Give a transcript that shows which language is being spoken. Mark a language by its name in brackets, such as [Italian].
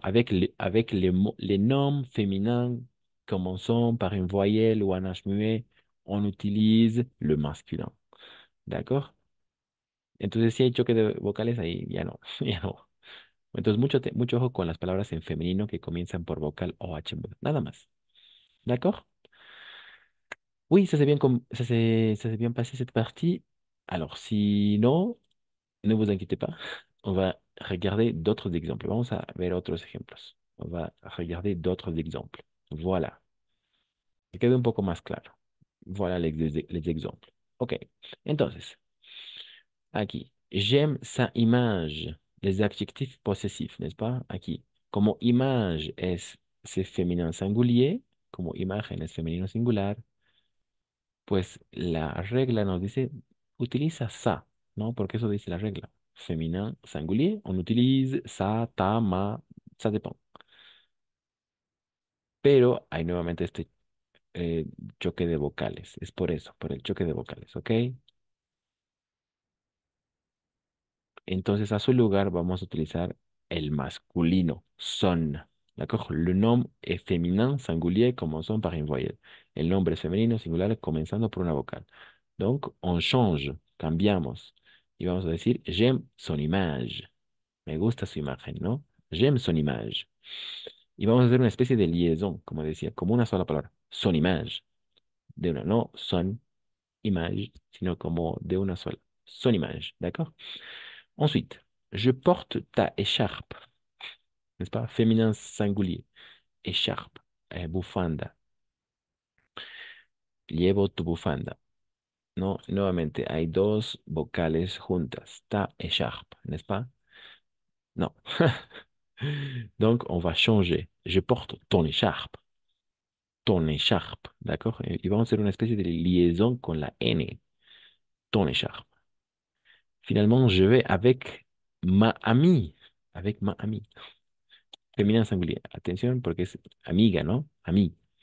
[French] Avec les noms féminins commençant par une voyelle ou un H muet, on utilise le masculin. ¿D'accord? [Spanish] Entonces, si hay choque de vocales, ahí ya no, ya no. Entonces, mucho ojo con las palabras en femenino que comienzan por vocal o H muda. Nada más. ¿D'accord? [French] Oui, ça s'est bien passé cette partie. Alors, sinon, ne vous inquiétez pas. On va regarder d'autres exemples. [Spanish] Vamos a ver otros ejemplos. [French] On va regarder d'autres exemples. Voilà. [Spanish] Que quede un poco más claro. [French] Voilà les exemples. Ok. [Spanish] Entonces, aquí. [French] J'aime sa image. Les adjectifs possessifs, n'est-ce pas? [Spanish] Aquí. Como image [French] c'est féminin singulier, [Spanish] como imagen es femenino singular, pues la regla nos dice, utiliza sa, ¿no? Porque eso dice la regla. [French] Féminin singulier, on utilise sa, ta, ma, ça dépend. [Spanish] Pero hay nuevamente este choque de vocales. Es por eso, por el choque de vocales, ¿ok? Entonces, a su lugar vamos a utilizar el masculino, son. D'accord? [French] Le nom est féminin singulier commençant par une voyelle. [Spanish] El nombre es femenino singular comenzando por una vocal. [French] Donc, on change, [Spanish] cambiamos. Y vamos a decir, [French] j'aime son image. [Spanish] Me gusta su imagen, ¿no? [French] J'aime son image. [Spanish] Y vamos a hacer una especie de liaison, como decía, como una sola palabra. Son image. De una, no son image, sino como de una sola. [French] Son image, d'accord? Ensuite, je porte ta écharpe, n'est-ce pas? Féminin singulier. Écharpe, bufanda. [Spanish] Llevo tu bufanda. No, nuevamente, hay dos vocales juntas. [French] Ta écharpe, n'est-ce pas? Non. Donc, on va changer. Je porte ton écharpe. Ton écharpe, d'accord? [Spanish] Y vamos a hacer una especie de liaison con la N. [French] Ton écharpe. Finalement, je vais avec ma amie. Avec ma amie. Féminin singulier. [Spanish] Atención porque es amiga, ¿no? [French] Ami.